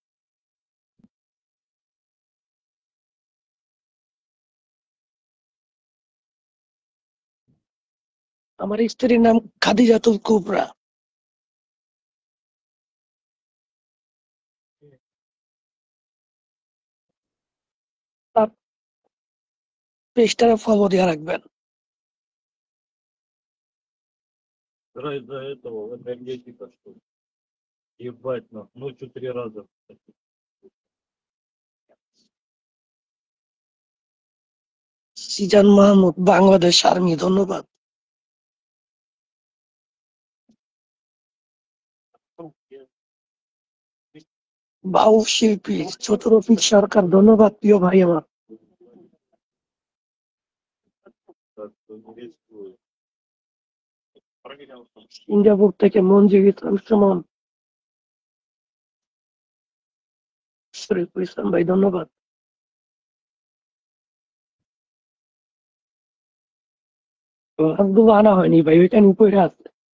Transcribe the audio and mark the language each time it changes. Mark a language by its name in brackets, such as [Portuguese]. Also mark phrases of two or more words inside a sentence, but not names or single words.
[Bangla] আমার স্ত্রীর নাম খাদিজাতুল কুবরা। তার পেজটারে ফলো দিয়ে রাখবেন। [Russian] Из-за этого энергетика, что ли? Ебать, ночью 3 раза. [Bangla] সিজান মাহমুদ, বাংলাদেশ আর্মি, ধন্যবাদ। বাউল শিল্পী চতুরফিক সরকার, ধন্যবাদ প্রিয় ভাই আমার। [Russian] Так что не рискуй. [Bangla] সিঙ্গাপুর থেকে মঞ্জুর ইসলাম সুমন, শরীফুল ইসলাম ভাই, ধন্যবাদ। লাভগুলো আনা হয়নি ভাই, ওইটা উপরে আছে।